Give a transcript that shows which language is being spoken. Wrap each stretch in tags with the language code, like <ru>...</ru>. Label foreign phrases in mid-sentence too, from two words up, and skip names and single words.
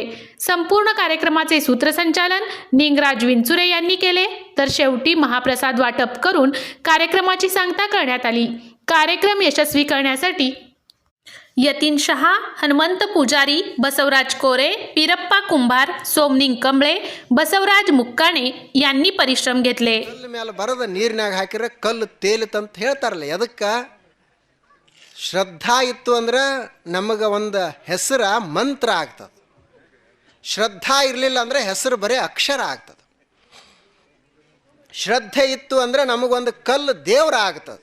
<mr>संपूर्ण कार्यक्रमाचे सूत्रसंचालन निंगराज विंचुरे यांनी केले, तर शेवटी महाप्रसाद वाटप करून कार्यक्रमाची सांगता करण्यात आली। कार्यक्रम यशस्वी करण्यासाठी यतीन शहा, हनुमंत पुजारी, बसवराज कोरे, पिरप्पा कुंभार, सोमनिंग कंबळे, बसवराज मुक्काणे यांनी परिश्रम घेतले।</mr> <kn>ಮೇಲೆ ಬರದ ನೀರಿನಾಗ ಹಾಕಿರ ಕಲ್ಲು ತೇಲಿತಂತ ಹೇಳ್ತಾರಲ್ಲ, ಅದಕ್ಕ ಶ್ರದ್ಧಾ ಇತ್ತು ಅಂದ್ರೆ ನಮಗೆ ಒಂದು ಹೆಸರ ಮಂತ್ರ ಆಗ್ತದೆ। ಶ್ರದ್ಧಾ ಇರಲಿಲ್ಲ ಅಂದ್ರೆ ಹೆಸರು ಬರೀ ಅಕ್ಷರ ಆಗ್ತದೆ। ಶ್ರದ್ಧೆ ಇತ್ತು ಅಂದ್ರೆ ನಮಗೊಂದು ಕಲ್ಲು ದೇವರ ಆಗ್ತದೆ।</kn>